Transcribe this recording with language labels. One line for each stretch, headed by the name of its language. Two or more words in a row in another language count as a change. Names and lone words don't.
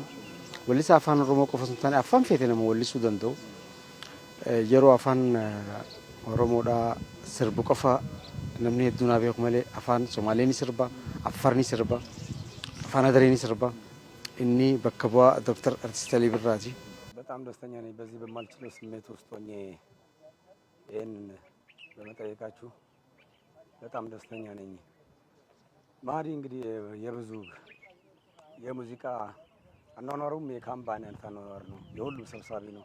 Oromo: Wallisaa afaan Oromoo qofa osoo hin taane afaan feete nama wallisuu danda'u. Yeroo afaan Oromoodhaa sirbu qofa namni hedduun haa beeku malee afaan Somaalee ni sirba, Affaar ni sirba, afaan Hadaree ni sirba. Inni bakka bu'aa Dr. Artist Alii Birraati.
Amharic: በጣም ደስተኛ ነኝ በዚህ በማልችለው ስሜት ውስጥ ሆኜ ይሄን በመጠየቃችሁ በጣም ደስተኛ ነኝ። ማህዲ እንግዲህ የብዙ የሙዚቃ አኗኗሩም የካምፓኒ አኗኗር ነው። የሁሉም ሰብሳቢ ነው።